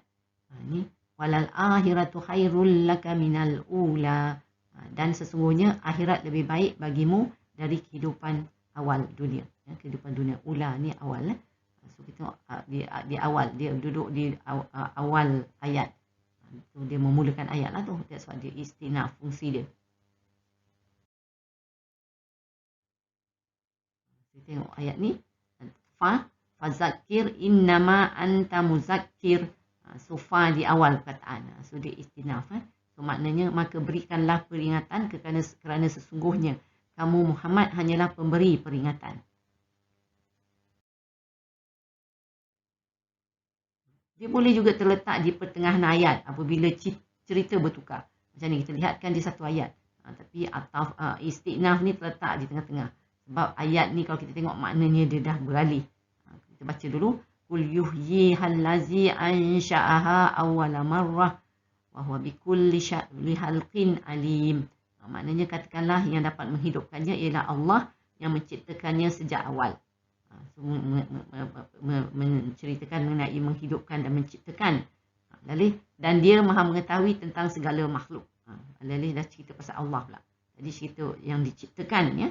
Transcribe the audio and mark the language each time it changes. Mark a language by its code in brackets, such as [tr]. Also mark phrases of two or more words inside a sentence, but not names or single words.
[ar] ني وللآخرة خير لك من الأولى. [ms] Dan sesungguhnya akhirat lebih baik bagimu dari kehidupan awal dunia. Kehidupan dunia ula ni awal. So kita tengok di awal, dia duduk di awal ayat. So, dia memulakan ayat lah tu. [en] That's why [ms] dia istinaf, fungsi dia. Kita tengok ayat ni. [ar] فذكر إنما أنت مذكر. [ms] So fa di awal perkataan. So dia istinaf. So maknanya maka berikanlah peringatan kerana sesungguhnya kamu Muhammad hanyalah pemberi peringatan. Dia boleh juga terletak di pertengahan ayat apabila cerita bertukar. Macam ni kita lihatkan di satu ayat. Tapi ataf istinaf ni terletak di tengah-tengah. Sebab ayat ni kalau kita tengok maknanya dia dah beralih. Kita baca dulu. [ar] قل يحييها الذي أنشأها أول مرة وهو بكل خلق عليم. [ms] Maknanya katakanlah yang dapat menghidupkannya ialah Allah yang menciptakannya sejak awal. So, menceritakan mengenai menghidupkan dan menciptakan. Dan dia maha mengetahui tentang segala makhluk. Lalu dah cerita pasal Allah pula. Jadi cerita yang diciptakan ya.